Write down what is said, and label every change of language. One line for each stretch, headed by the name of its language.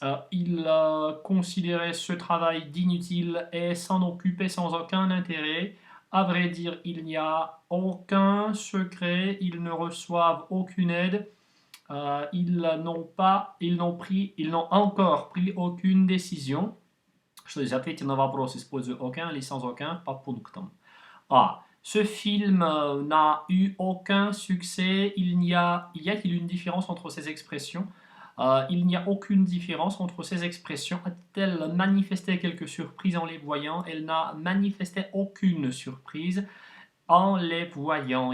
French: Il considérait ce travail d'inutile et s'en occupait sans aucun intérêt. À vrai dire, il n'y a aucun secret, ils ne reçoivent aucune aide, ils n'ont encore pris aucune décision.
Russian: Что здесь? Ответьте на вопрос, используя aucun или sans aucun, по пунктам.
French: Ce film n'a eu aucun succès. Y a-t-il une différence entre ces expressions? Il n'y a aucune différence entre ces expressions. A-t-elle manifesté quelque surprise en les voyant? Elle n'a manifesté aucune surprise en les voyant.